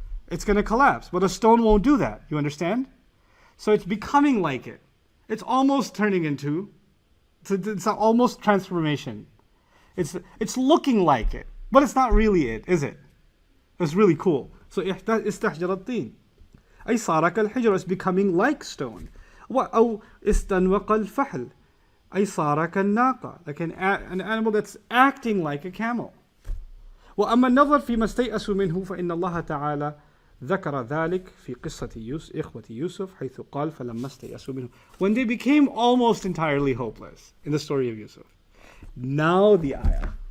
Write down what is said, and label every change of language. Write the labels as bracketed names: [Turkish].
[English] It's going to collapse. But a stone won't do that. You understand? So it's becoming like it. It's almost turning into, it's almost transformation. It's looking like it, but it's not really it, is it? It's really cool. [Arabic] So استحجر الطين أي صار كالحجر, [English] is becoming like stone. [Arabic] أو استنوق الفحل أي صار كالناقة, [English] like an animal that's acting like a camel. [Arabic] وأما النظر فيما استيأسوا منه فإن الله تعالى ذكر ذلك في قصة إخوة يوسف حيث قال فلما استيأسوا منه. [English] When they became almost entirely hopeless in the story of Yusuf. Now the ayah.